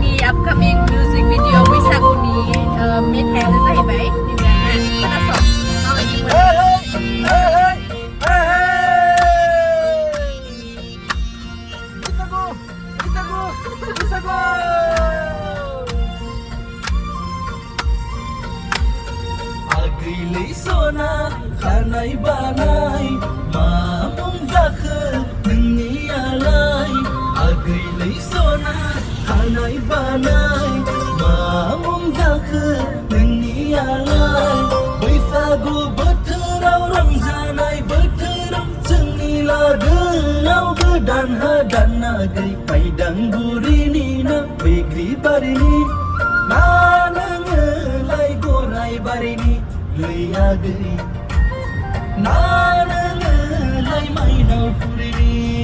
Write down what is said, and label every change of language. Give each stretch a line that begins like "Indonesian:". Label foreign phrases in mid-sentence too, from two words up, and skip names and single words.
English: upcoming music video
Bodo: बैसागुनि मेथाइयानो जाहैबाय गिबियावनो खोनासं माबायदि Agilai sona khanai banai mamung zakhe dunyalai Agilai sona khanai banai mamung zakhe dunyalai Baisagu bothorau ramjanai bothorau जोंनि लागोआव गोदान हादानागै पाइदां बुरिनि ना बैग्रि बारिनि ना नोङोलाय गराय बारिनि लैयागै ना नोङोलाय माइनाव फुरिनि